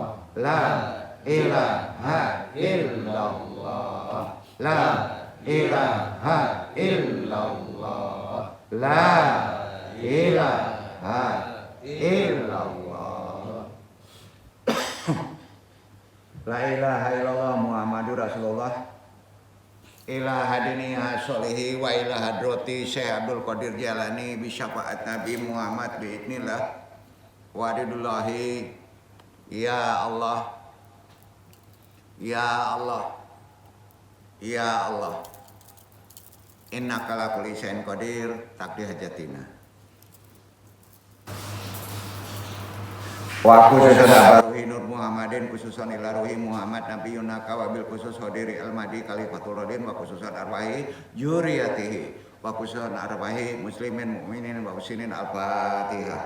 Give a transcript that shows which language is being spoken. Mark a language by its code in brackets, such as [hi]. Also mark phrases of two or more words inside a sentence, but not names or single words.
[ar] لا إله إلا الله. لا إله إلا الله. لا إله إلا الله. لا إله إلا الله محمد رسول الله. إلى حضرة الصالحين وإلى حضرة الشيخ عبد القادر الجيلاني بشفاعة النبي محمد بإذن الله ورضى الله. يا الله يا الله يا الله إنك على كل شيء قدير تقضي حاجاتنا. وخصوصا إلى روح نور محمد خصوصا إلى روح محمد نبينا وخصوصا حضرة الماضي الخلفاء الراشدين وخصوصا أرواح ذريته وخصوصا أرواح المسلمين والمؤمنين والمسلمين الفاتحة.